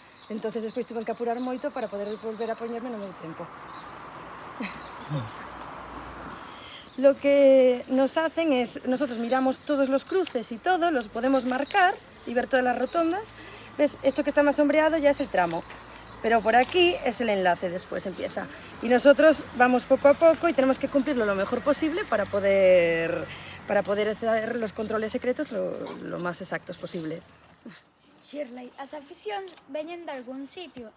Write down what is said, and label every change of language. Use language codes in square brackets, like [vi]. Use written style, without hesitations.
[gl] Entonces despois tuve que apurar moito para poder volver a poñerme no meu tempo. [es] Lo que nos hacen es, nosotros miramos todos los cruces y todo, los podemos marcar y ver todas las rotondas. ¿Ves? Esto que está más sombreado ya es el tramo, pero por aquí es el enlace, después empieza. Y nosotros vamos poco a poco y tenemos que cumplirlo lo mejor posible para poder hacer los controles secretos lo más exactos posible. [gl] Shirley, as aficións veñen de algún sitio.